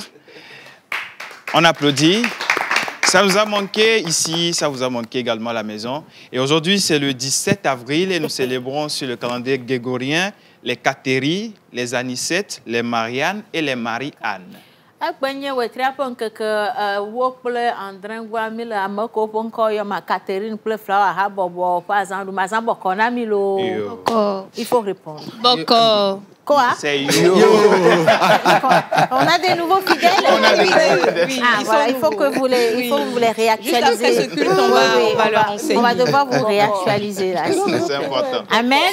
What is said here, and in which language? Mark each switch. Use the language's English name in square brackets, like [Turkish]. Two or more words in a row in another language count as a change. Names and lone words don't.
[French] On applaudit. Ça nous a manqué ici, ça vous a manqué également à la maison. Et aujourd'hui, c'est le 17 avril et nous célébrons sur le calendrier grégorien les Cathéry, les Anicette, les Marianne et les Marie-Anne. [Ewe] Agbenye wetra pon keke wo kple andrengwa mi le ameko ƒe ŋkɔ yɔ ma Catherine kple Flower ha bɔbɔ ƒe azãɖu mazã bɔkɔ na mi lo. [French] Il faut répondre. Boko. Quoi? C'est yo. On a des nouveaux fidèles. Oui, Ah ils voilà, sont il faut que nouveaux. vous les, il faut que vous les réactualisez. Juste après ce culte, on va leur enseigner. On va devoir vous réactualiser là. C'est important. Amen.